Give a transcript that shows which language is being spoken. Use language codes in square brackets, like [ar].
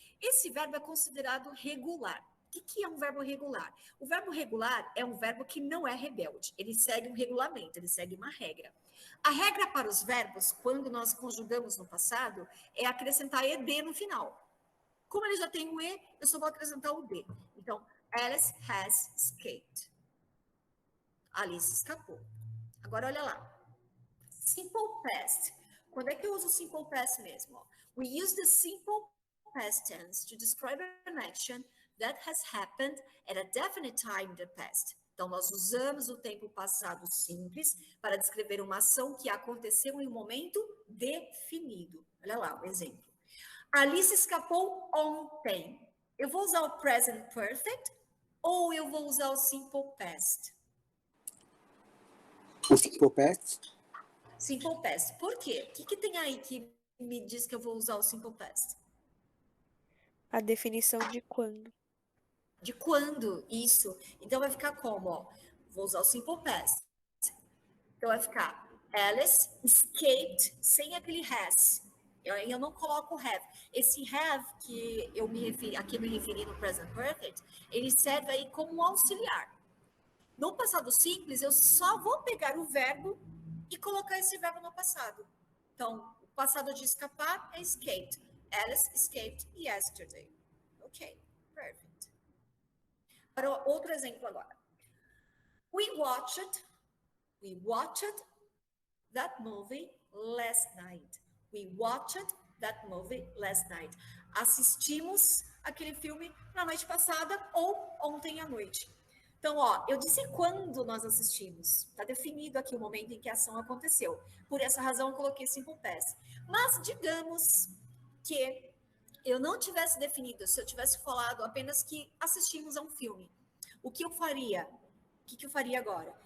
[pt] Esse verbo é considerado regular. O que é um verbo regular? O verbo regular é um verbo que não é rebelde. Ele segue um regulamento, ele segue uma regra. A regra para os verbos, quando nós conjugamos no passado, é acrescentar ed no final. Como ele já tem o e, eu só vou acrescentar o d. [en] Então, Alice has escaped. [pt] Alice escapou. Agora, olha lá. Simple past. Quando é que eu uso simple past mesmo? [en] We use the simple past tense to describe an action that has happened at a definite time in the past. [pt] Então, nós usamos o tempo passado simples para descrever uma ação que aconteceu em um momento definido. Olha lá o exemplo. Alice escapou ontem. Eu vou usar o present perfect ou eu vou usar o simple past? O simple past? Simple past. Por quê? O que tem aí que me diz que eu vou usar o simple past? A definição de quando. De quando, isso. Então vai ficar como? Ó, vou usar o simple past. Então vai ficar [en] Alice escaped, [pt] sem aquele has. Eu não coloco have. Esse have que eu me referi no present perfect, ele serve aí como um auxiliar. No passado simples, eu só vou pegar o verbo e colocar esse verbo no passado. Então, o passado de escapar é escaped. [en] Alice escaped yesterday. Ok, perfect. [pt] Para outro exemplo agora. [en] We watched that movie last night. We watched that movie last night. [pt] Assistimos aquele filme na noite passada ou ontem à noite. Então, ó, eu disse quando nós assistimos. Está definido aqui o momento em que a ação aconteceu. Por essa razão, eu coloquei simple past. Mas digamos que eu não tivesse definido, se eu tivesse falado apenas que assistimos a um filme, o que eu faria? O que eu faria agora?